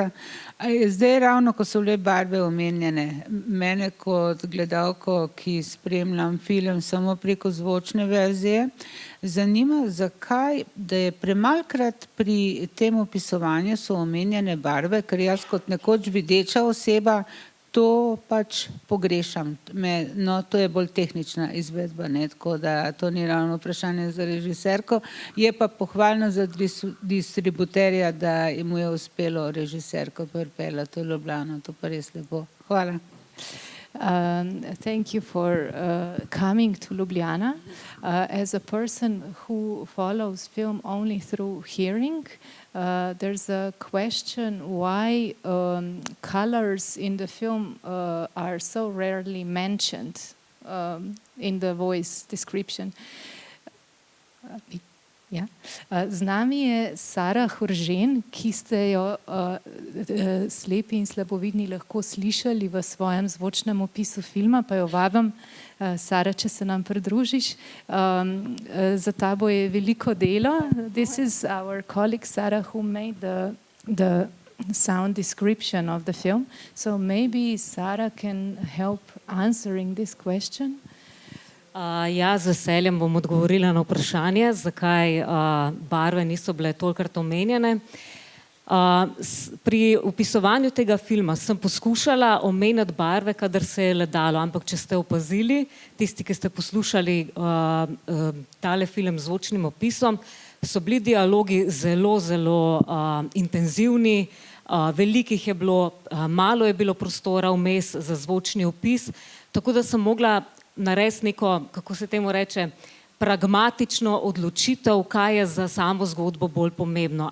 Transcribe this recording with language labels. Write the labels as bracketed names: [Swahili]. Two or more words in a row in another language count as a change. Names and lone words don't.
[Slovenian] Zdaj ravno, ko so bile barve omenjene, mene kot gledalko, ki spremljam film samo preko zvočne verzije, zanima, zakaj, da je premalkrat pri tem opisovanju so omenjene barve, ker jaz kot nekoč videča oseba to pač pogrešam. No, to je bolj tehnična izvedba, ne, tako da to ni ravno vprašanje za režiserko. Je pa pohvalno za distributerja, da mu je uspelo režiserko pripeljati v Ljubljano. To pa res lepo. Hvala. [English] Thank you for coming to Ljubljana. As a person who follows film only through hearing, there's a question why colors in the film are so rarely mentioned in the voice description. [Slovenian] Ja. Z nami je Sara Horžen, ki ste jo slepi in slabovidni lahko slišali v svojem zvočnem opisu filma, pa jo vabim, Sara, če se nam pridružiš. Za tabo je veliko delo. [English] This is our colleague Sara who made the sound description of the film. So maybe Sara can help answering this question. [Slovenian] Ja, z veseljem bom odgovorila na vprašanje, zakaj barve niso bile tolikrat omenjene. Pri opisovanju tega filma sem poskušala omenjati barve, kadar se je le dalo, ampak če ste opazili, tisti, ki ste poslušali tale film z zvočnim opisom, so bili dialogi zelo, zelo intenzivni, velikih je bilo, malo je bilo prostora vmes za zvočni opis, tako da sem mogla narediti neko, kako se temu reče, pragmatično odločitev, kaj je za samo zgodbo bolj pomembno.